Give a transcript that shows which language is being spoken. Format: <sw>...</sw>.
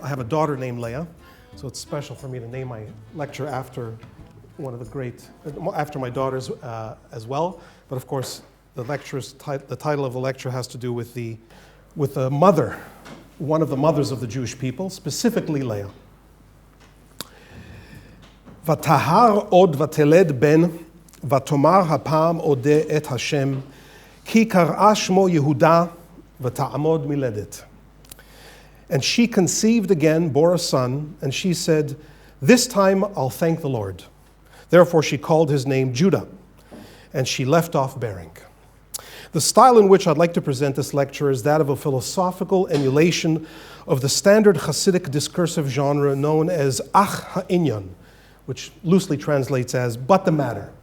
<en>I have a daughter named Leah, so it's special for me to name my lecture after one of the great, after my daughters as well. But of course, the title of the lecture has to do with the mother, one of the mothers of the Jewish people, specifically Leah.</en> <he>ותהר עוד ותלד בן, ותאמר הפעם אודה את השם, כי קראה שמו יהודה, ותעמוד מלדת.</he> <en>And she conceived again, bore a son, and she said, this time I'll thank the Lord. Therefore she called his name Judah, and she left off bearing. The style in which I'd like to present this lecture is that of a philosophical emulation of the standard Hasidic discursive genre known as Ach Ha'inyan, which loosely translates as "but the matter."</en>